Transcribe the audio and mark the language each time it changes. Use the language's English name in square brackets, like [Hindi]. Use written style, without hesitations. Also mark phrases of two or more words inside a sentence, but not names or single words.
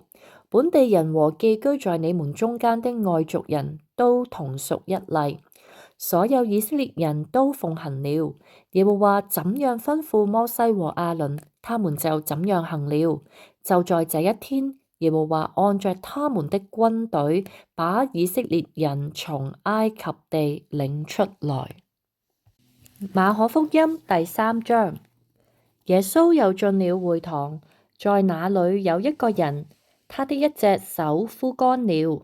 [Chinese] 本地人和寄居在你們中間的外族人都同屬一例。所有以色列人都奉行了。耶和華怎樣吩咐摩西和亞倫，他們就怎樣行了。就在這一天，耶和華按着他們的軍隊，把以色列人從埃及地領出來。馬可福音第3章。耶穌又進了會堂，在那裏有一個人，他的一隻手枯乾了。